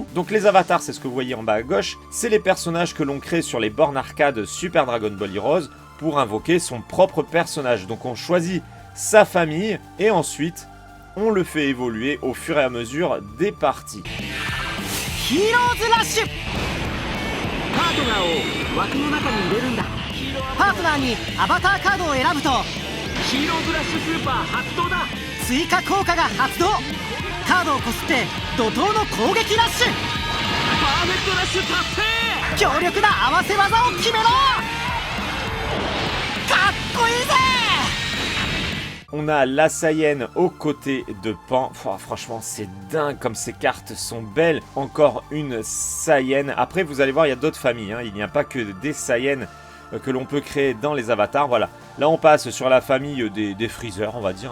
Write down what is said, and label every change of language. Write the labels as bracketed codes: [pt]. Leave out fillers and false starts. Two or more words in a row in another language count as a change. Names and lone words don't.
[fr] Donc les avatars, c'est ce que vous voyez en bas à gauche, c'est les personnages que l'on crée sur les bornes arcade Super Dragon Ball Heroes pour invoquer son propre personnage. Donc on choisit sa famille et ensuite on le fait évoluer au fur et à mesure des parties. [ja] Heroes Rush パートナーを枠の中に入れるんだ。パートナーにアバターカードを選ぶとヒーローズラッシュスーパー発動だ。追加効果が発動。カードをこすって怒涛の攻撃ラッシュ。パーフェクトラッシュ達成。強力な合わせ技を決めろ。かっこいいぜ。 [fr] On a la Saiyan aux côtés de Pan. Oh, franchement, c'est dingue comme ces cartes sont belles. Encore une Saiyan. Après, vous allez voir, il y a d'autres familles. Hein. Il n'y a pas que des Saiyan que l'on peut créer dans les avatars. Voilà. Là, on passe sur la famille des Freezer, on va dire.